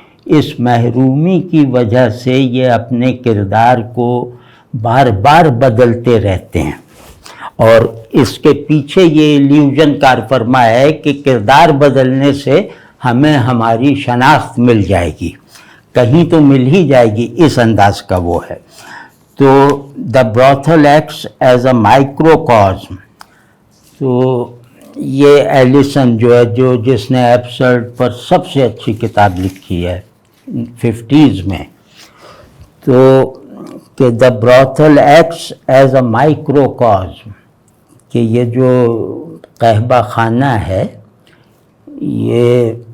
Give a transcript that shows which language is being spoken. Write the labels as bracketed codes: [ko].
[ur] اس محرومی کی وجہ سے یہ اپنے کردار کو بار بار بدلتے رہتے ہیں. اور اس کے پیچھے یہ ایلیوژن کار فرما ہے کہ کردار بدلنے سے ہمیں ہماری شناخت مل جائے گی، کہیں تو مل ہی جائے گی، اس انداز کا وہ ہے. [en] تو the brothel acts as a microcosm. [ur] تو یہ ایلیسن جو ہے جس نے ایبسرڈ پر سب سے اچھی کتاب لکھی ہے 50s میں، تو کہ [en] the brothel acts as a microcosm, [ur] کہ یہ جو قہبہ خانہ ہے یہ